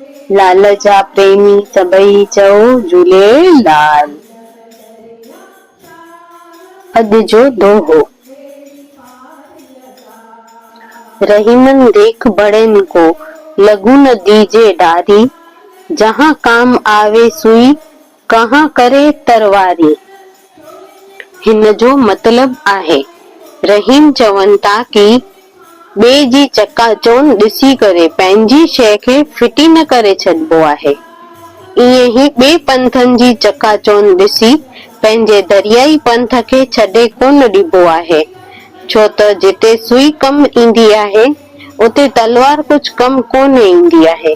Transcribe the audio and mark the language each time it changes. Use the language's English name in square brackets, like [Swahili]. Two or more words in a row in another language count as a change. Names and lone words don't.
[Sindhi] लाल जा प्रेमी सभई चओ झूलेलाल। अॼु जो दोहो। [Hindi] रहीमन देख बड़न को लघु न दीजे डारी, जहां काम आवे सुई कहां करे तरवारी। [Sindhi] हिन जो मतलब आहे रहीम चवनि था कि ॿिए जी चकाचौंध ॾिसी करे पंहिंजी शइ खे फिटी न करे छॾिबो आहे। ईअं ई ॿिए पंथनि जी चकाचौंध ॾिसी पंहिंजे दरियाई पंथ खे छॾे कोन ॾिबो आहे, छो त जिते सुई कम ईंदी आहे उते तलवार कुझु कम कोन ईंदी आहे।